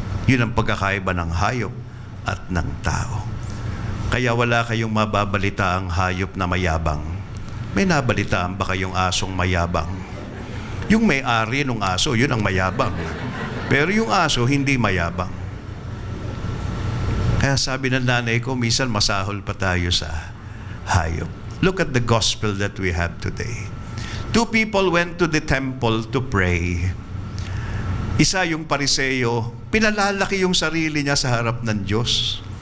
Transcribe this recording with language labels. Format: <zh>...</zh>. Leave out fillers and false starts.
<tl>Yun ang pagkakaiba ng hayop at ng tao. Kaya wala kayong mababalita ang hayop na mayabang. May nabalitaan ba kayong asong mayabang? Yung may-ari ng aso, yun ang mayabang. Pero yung aso, hindi mayabang. Kaya sabi ng nanay ko, minsan masahol pa tayo sa hayop.</tl> <en>Look at the gospel that we have today. Two people went to the temple to pray.</en> <tl>Isa yung Pariseo, pinalalaki yung sarili niya sa harap ng Diyos.</tl>